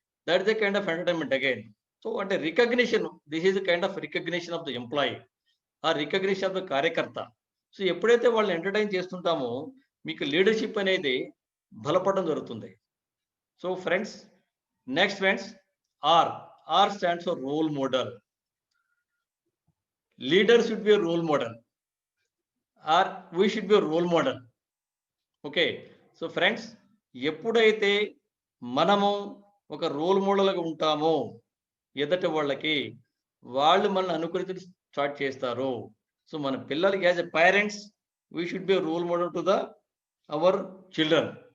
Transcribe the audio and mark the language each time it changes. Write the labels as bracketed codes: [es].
[en] That is the kind of entertainment again. So అంటే recognition, this is the kind of recognition of the employee, ఆ recognition of the కార్యకర్త. [te] So ఎప్పుడైతే వాళ్ళని entertain చేస్తుంటామో మీకు leadership అనేది బలపడడం జరుగుతుంది. So friends, next friends, [en] R stands for role model. Leader should be a role model, or we should be a role model. Okay. [te] So friends, ఎప్పుడైతే మనము ఒక role మోడల్‌గా ఉంటామో ఎదుటి వాళ్ళకి, వాళ్ళు మనల్ని అనుకరించడం స్టార్ట్ చేస్తారు. [en] so [te] మన పిల్లలకి [en] As a parents we should be role model to our children.